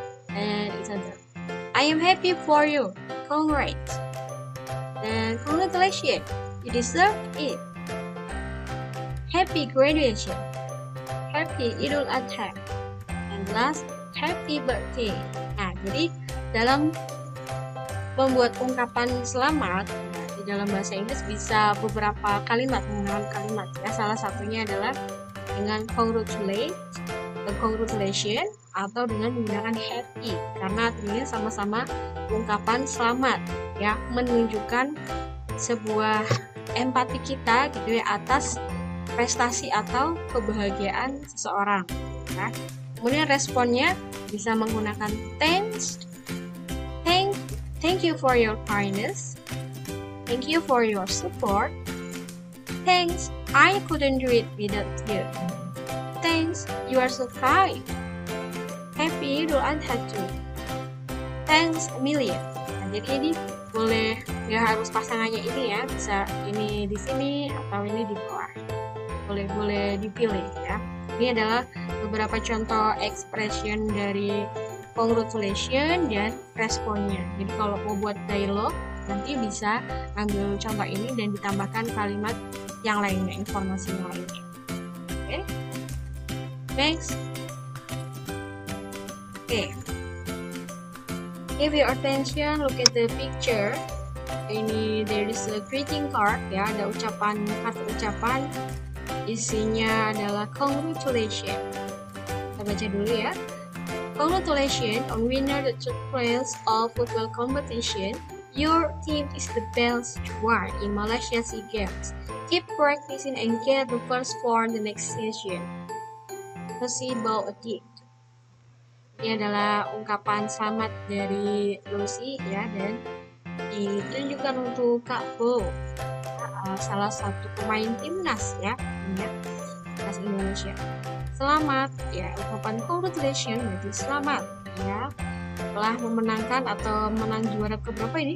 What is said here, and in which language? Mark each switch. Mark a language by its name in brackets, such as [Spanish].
[English] And it's other, I am happy for you, congrats. Dan congratulations, you deserve it. Happy graduation, happy Idul Adha, and last, happy birthday. [Indonesian] Nah, jadi dalam membuat ungkapan selamat di dalam bahasa Inggris bisa beberapa kalimat, menggunakan kalimat ya. Salah satunya adalah dengan congratulate, congratulation, atau dengan menggunakan happy, karena artinya sama-sama ungkapan selamat ya, menunjukkan sebuah empati kita gitu ya atas prestasi atau kebahagiaan seseorang ya. Kemudian responnya bisa menggunakan [English] thanks, thank you for your kindness, thank you for your support, thanks, I couldn't do it without you, thanks, you are so kind, happy Idul Adha too, thanks a million. [Indonesian] Nah, jadi ini boleh, ya harus pasangannya ini ya, bisa ini di sini atau ini di bawah, boleh dipilih ya. Ini adalah beberapa contoh expression dari congratulation dan responnya. Jadi kalau mau buat dialog nanti bisa ambil contoh ini dan ditambahkan kalimat yang lainnya, informasi yang lainnya. Oke. Next. [English] Okay. Give your attention, look at the picture. [Indonesian] Ini [English] there is a greeting card [Indonesian] ya, ada kartu ucapan. Isinya adalah congratulations. Kita baca dulu ya. [English] Congratulations on winner the third place of football competition. Your team is the best one in Malaysia SEA Games. Keep practicing and get the first for the next session. Lucy Bow Adik. [Indonesian] Ini adalah ungkapan selamat dari Lucy ya, dan ditunjukkan untuk Kak Bo, salah satu pemain timnas ya, timnas Indonesia. Selamat ya, ungkapan congratulations berarti selamat ya, telah memenangkan atau menang juara keberapa ini?